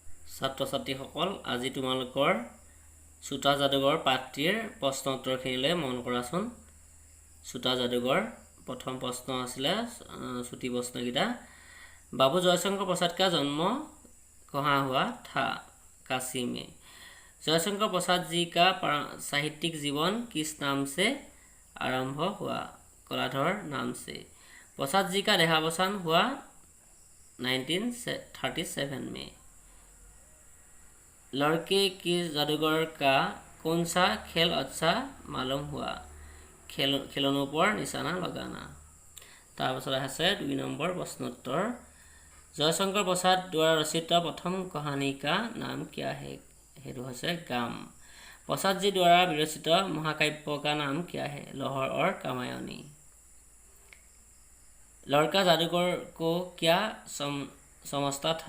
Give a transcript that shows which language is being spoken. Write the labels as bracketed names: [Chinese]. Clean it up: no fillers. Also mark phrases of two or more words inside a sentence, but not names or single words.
[Assamese] ছাত্ৰ ছাত্ৰীসকল, আজি তোমালোকৰ চোটা যাদুঘৰ পাঠটিৰ প্ৰশ্ন উত্তৰখিনিলৈ মন কৰাচোন। চোটা যাদুঘৰ প্ৰথম প্ৰশ্ন আছিলে চুটি প্ৰশ্নকেইটা। [Hindi] बाबू जयशंकर प्रसाद का जन्म कहाँ हुआ था? काशी में। जयशंकर प्रसाद जी का साहित्यिक जीवन किस नाम से आरंभ हुआ? कलाधर नाम से। प्रसाद जी का देहावसान हुआ 1937 में। लड़के के जादूगर का कौन सा खेल अच्छा मालूम हुआ? खिलौनों पर निशाना लगाना। [Assamese] তাৰপিছত আছে 2 নম্বৰ प्रश्नोत्तर। [Hindi] जयशंकर प्रसाद द्वारा रचित प्रथम कहानी का नाम क्या है? हेतु है गाम। प्रसाद जी द्वारा विरचित महाकाव्य का नाम क्या है? लाहौर और कामायनी। लड़का जादूगर को क्या समझता था?